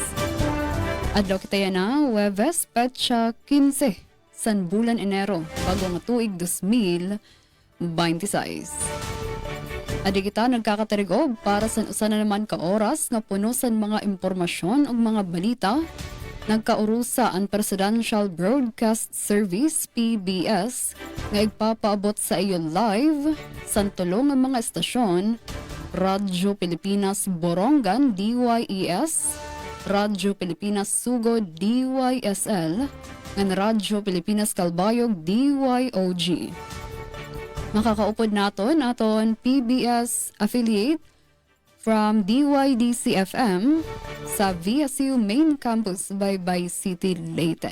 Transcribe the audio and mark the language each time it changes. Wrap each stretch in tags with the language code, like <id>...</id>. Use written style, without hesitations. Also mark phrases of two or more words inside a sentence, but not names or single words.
<war>Adlaw kita na Webes petsa 15 san bulan Enero bago nga tuig 2026. Adi kita nagkakatarigob para sa usa na naman ka oras nga puno sa mga impormasyon ug mga balita. Nagkaurusa ang Presidential Broadcast Service PBS nga igpapaabot sa iyo live sa tulong ng mga estasyon Radyo Pilipinas Borongan DYES, Radyo Pilipinas Sugod DYSL, and Radyo Pilipinas Calbayog DYOG. Makakaupod naton aton PBS</war> <en>affiliate from</en> <war>DYDC-FM sa VSU Main Campus Baybay City, Leyte.</war>